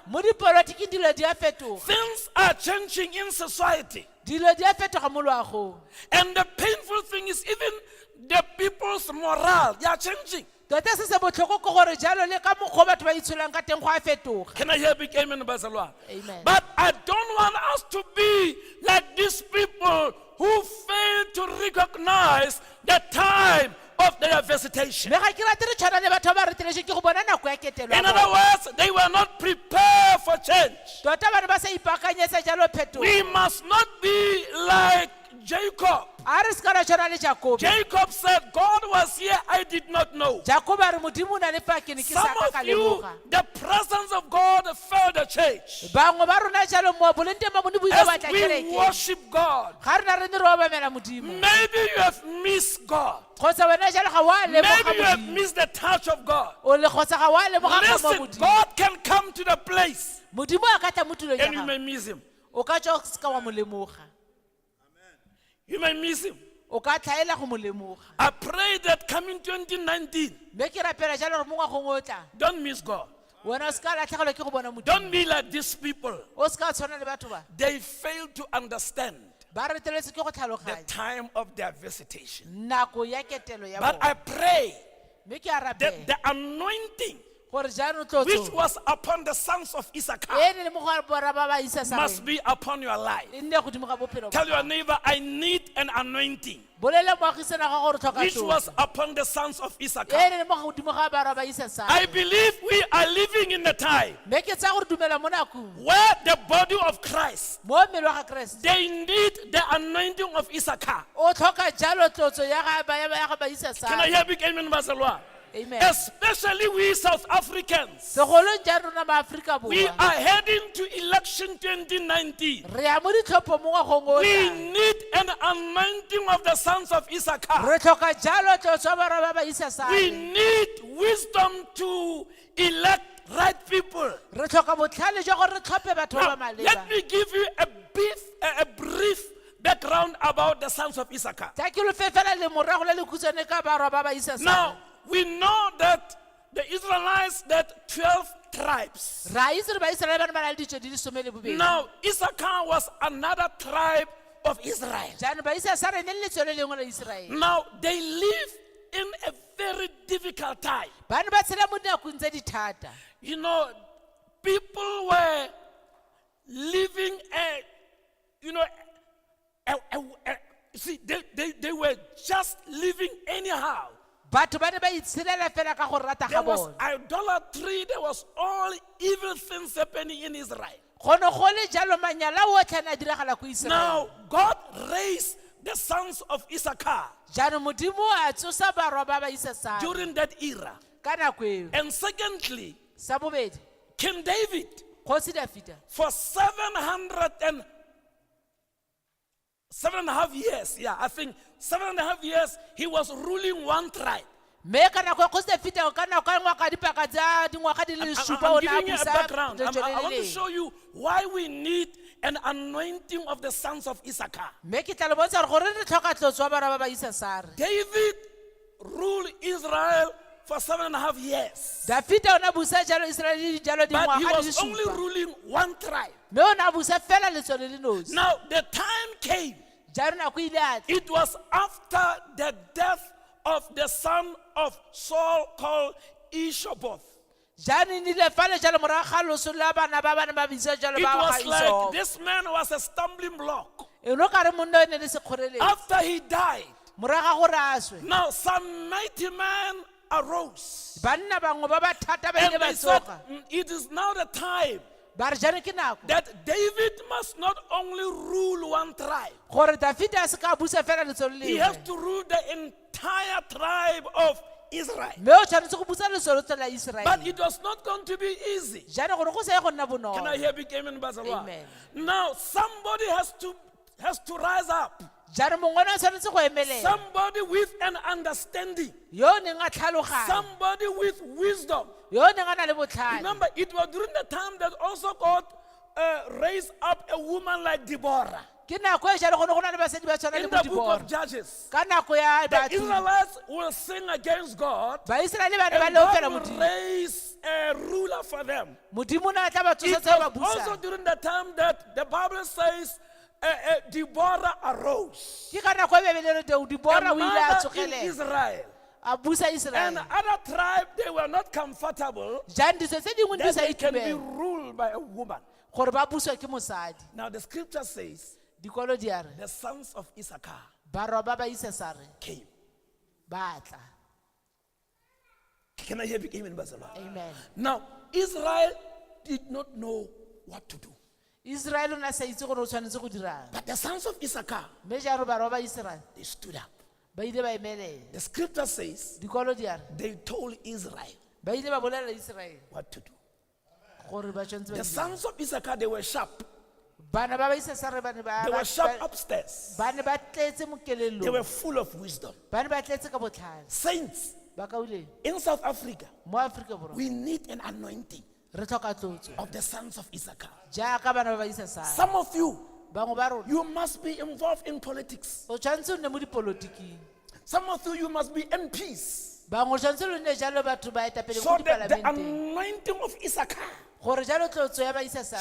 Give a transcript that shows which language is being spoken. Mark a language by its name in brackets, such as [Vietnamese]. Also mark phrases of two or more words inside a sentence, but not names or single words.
[Tswana] mo dipolotiking dilo di a fetoga [English] Things are changing in society. [Tswana] dilo di a fetoga mo loagong [English] And the painful thing is even the people's morale, they are changing. [Tswana] tota se se botlhoko ke gore jalo le ka mokgwa batho ba itsholang ka teng go a fetoga [English] Can I hear big amen, Bazalwa? Amen. But I don't want us to be like these people who fail to recognize the time of their visitation. [Tswana] mme ga ke rate re tshwana le batho ba ba reteletswe ke go bona nako ya ketelo ya [English] In other [Tswana] bona. [English] words, they were not prepared for change. [Tswana] tota bane ba sa ipaakanyetsa jalo phetogo [English] We must not be like Jacob. [Tswana] a re se ka ra tshwana le jakobe [English] Jacob said, God was here, I did not know. [Tswana] jakobe a re modimo o na le fa ke ne ke sa [English] Some [Tswana] ka ka [English] of you, [Tswana] lemoga [English] the presence of God failed the church. [Tswana] bangwe ba rona jalo mo boleng teng ba bone bo ile ba [English] As [Tswana] tla [English] we [Tswana] kereke [English] worship God, [Tswana] ga re na re ne re obamela modimo [English] maybe you have missed God. [Tswana] kgotsa wena jalo ga wa lemoga [English] Maybe you have [Tswana] modimo [English] missed the touch of God. [Tswana] o le kgotsa ga wa lemoga ga mo [English] Listen, [Tswana] modimo [English] God can come to the place [Tswana] modimo a ka tla mo tulong ya [English] and you may [Tswana] gago [English] miss him. [Tswana] o ka tswa o se ka wa mo lemoga [English] You may miss him. [Tswana] o ka tlhaela go mo lemoga [English] I pray that coming 2019, [Tswana] mme ke rapela jalo gore mo ngwagong o tla [English] don't miss God. [Tswana] wena o se ka latlhegelwa ke go bona modimo [English] Don't be like these people. [Tswana] o se ka tshwana le batho ba [English] They fail to understand [Tswana] ba reteletse ke go [English] the [Tswana] tlhaloganya [English] time of their visitation. [Tswana] nako ya ketelo ya [English] But I [Tswana] bona [English] pray [Tswana] mme ke a [English] that [Tswana] rapela [English] the anointing [Tswana] gore jaanong [English] which [Tswana] tlotso [English] was upon the sons of Issachar [Tswana] e ne le mo go bora ba ba isa [English] must [Tswana] sareng [English] be upon your life. [Tswana] e nne godimo ga bophelo [English] Tell your neighbor, I need an anointing [Tswana] bolele moagisana ga gore tlhoka [English] which [Tswana] tlotso [English] was upon the sons of [Tswana] e [English] Issachar. [Tswana] ne le mo godimo ga bara ba isa [English] I [Tswana] sareng [English] believe we are living in the time [Tswana] mme ke tsa gore dumela mo nakong [English] where the body of Christ, [Tswana] mo mmele wa ga keresete [English] they need the anointing of Issachar. [Tswana] o tlhoka jalo tlotso ya ga ba isa [English] Can I [Tswana] sareng [English] hear big amen, Bazalwa? amen Especially we South Africans. [Tswana] segolong ja rona maaforika [English] We [Tswana] borwa [English] are heading to election 2019. [Tswana] re ya mo ditlhopho mo ngwagong o [English] We [Tswana] tlang [English] need an anointing of the sons of Issachar. [Tswana] re tlhoka jalo tlotso ya bara ba ba isa [English] We [Tswana] sareng [English] need wisdom to elect right people. [Tswana] re tlhoka botlhale jwa gore re tlhophe batho [English] Now, [Tswana] ba ba maleba [English] let me give you a brief background about the sons of Issachar. [Tswana] tla ke lo fe fela le morago le le khutshwane ka barwa ba ba isa sareng [English] Now, we know that the Israelites, that 12 tribes. [Tswana] ra itse re baiseraele bane ba na le ditso di le some le bobedi [English] Now, Issachar was another tribe of Israel. [Tswana] jaanong ba isa sareng ne le letso le lengwe la iseraele [English] Now, they live in a very difficult time. [Tswana] bane ba tshela mo dinakong tse di thata [English] You know, people were living see, they were just living anyhow. [Tswana] batho ba ne ba itshelela fela ka go rata ga [English] There was [Tswana] bone [English] idolatry, there was all evil things happening in Israel. [Tswana] go ne go le jalo manyala otlhe ne a diragala ko iseraele [English] Now, God raised the sons of Issachar [Tswana] jaanong modimo a tsosa barwa ba ba isa sareng [English] during that era. [Tswana] ka nako eo [English] And secondly, [Tswana] sa bobedi [English] King David, [Tswana] kgosi dafita [English] for 7.5 years, I think 7.5 years, he was ruling one tribe. [Tswana] mme ka nako ya kgosi Dafita ka nako ya ngwaga dipaka tsa dingwaga di le supa [English] I'm [Tswana] o ne a [English] giving you a [Tswana] busa [English] background. [Tswana] letswele [English] I [Tswana] le [English] want to [Tswana] leng. [English] show you why we need an anointing of the sons of Issachar. [Tswana] mme ke tla le bontsha gore re tlhoka tlotso wa bana ba ba Isasare. [English] David ruled Israel for 7.5 years. [Tswana] Dafita o ne a busa jalo Israele jalo [English] But he [Tswana] dingwaga di le [English] was only [Tswana] supa [English] ruling one tribe. [Tswana] mme o ne a busa fela letswele le nosi. [English] Now, the time came. [Tswana] jalo nako ile a tla [English] It was after the death of the son of Saul called Ishoboth. [Tswana] jane nile fa le jalo morago ga loso la bana ba bana ba bisa jalo [English] It [Tswana] ba ga [English] was like [Tswana] Iso. [English] this man was a stumbling block. [Tswana] e no ka re monna o ne le sekgoreletsi [English] After he died, [Tswana] morago ga gore a swe [English] now some mighty men arose. [Tswana] banna bangwe ba ba thata ba [English] And [Tswana] ile ba [English] they said, [Tswana] tsoga [English] it is now the time [Tswana] ba re jane ke nako [English] that David must not only rule one tribe, [Tswana] gore Dafita a se ka busa fela letswele [English] he [Tswana] le [English] has to rule the entire tribe of Israel. [Tswana] mme o tshwanetse go busa letswele la [English] But [Tswana] Iseraele. [English] it was not going to be easy. [Tswana] jane gore go se ye go nna [English] Can I [Tswana] bonolo [English] hear big amen, Bazalwa? Amen. Now somebody has to rise up. [Tswana] jane mongwe o tshwanetse go emelela [English] Somebody with an understanding. [Tswana] yo o neng a tlhaloganya [English] Somebody with wisdom. [Tswana] yo o neng a na le botlhale. [English] Remember, it was during the time that also God raised up a woman like Deborah. [Tswana] ke nako e jalo go ne go na le basadi ba tshwana le [English] In [Tswana] bo [English] the book [Tswana] Dibora. [English] of Judges, [Tswana] ka nako ya [English] the [Tswana] batho [English] Israelites will sing against God, [Tswana] baiseraele ba ne ba [English] and [Tswana] leofela [English] God will [Tswana] modimo [English] raise a ruler for them. [Tswana] modimo o ne a tla ba [English] It [Tswana] tsosetsa ba [English] was also [Tswana] busa [English] during the time that the Bible says Deborah arose. [Tswana] ke ka nako e bebelelo [English] A [Tswana] Dibora o ile a [English] mother in [Tswana] tsogelela [English] Israel. [Tswana] a busa [English] And [Tswana] Iseraele. [English] other tribe, they were not comfortable [Tswana] jang ditso tse dingwe di [English] that [Tswana] sa [English] they can be [Tswana] itumela [English] ruled by a woman. [Tswana] gore ba buswa ke mosadi. [English] Now the scripture says [Tswana] dikolo di a re [English] the sons of Issachar [Tswana] barwa ba ba Isasare [English] came. [Tswana] ba tla. [English] Can I hear big amen, Bazalwa? Amen. Now, Israel did not know what to do. [Tswana] Israele o ne a sa itse gore o tshwanetse go dirang [English] But the sons of Issachar, [Tswana] mme jalo barwa ba Iseraele [English] they stood up. [Tswana] ba ile ba emelela. [English] The scripture says [Tswana] dikolo di a re [English] they told Israel [Tswana] ba ile ba bolelela Iseraele [English] what to do. [Tswana] gore ba tshwanetse ba [English] The [Tswana] di dirang. [English] sons of Issachar, they were sharp. [Tswana] bana ba ba Isasare ba ne ba [English] They were sharp [Tswana] ba- [English] upstairs. [Tswana] ba ne ba tletse [English] They [Tswana] mokelelong [English] were full of wisdom. [Tswana] ba ne ba tletse ka botlhale [English] Saints, [Tswana] ba kauleng [English] in South Africa, [Tswana] mo Aforika Borwa [English] we need an anointing [Tswana] re tlhoka tlotso [English] of the sons of Issachar. [Tswana] jaaka bana ba ba Isasare. [English] Some of you, [Tswana] bangwe ba rona [English] you must be involved in politics. [Tswana] o tshwanetse o nne mo dipolotiking. [English] Some of you must be MPs. [Tswana] bangwe o tshwanetse lo nne jalo batho ba etapele [English] So [Tswana] mo [English] that the [Tswana] dipalamenteng [English] anointing of Issachar [Tswana] gore jalo tlotso ya ba Isasare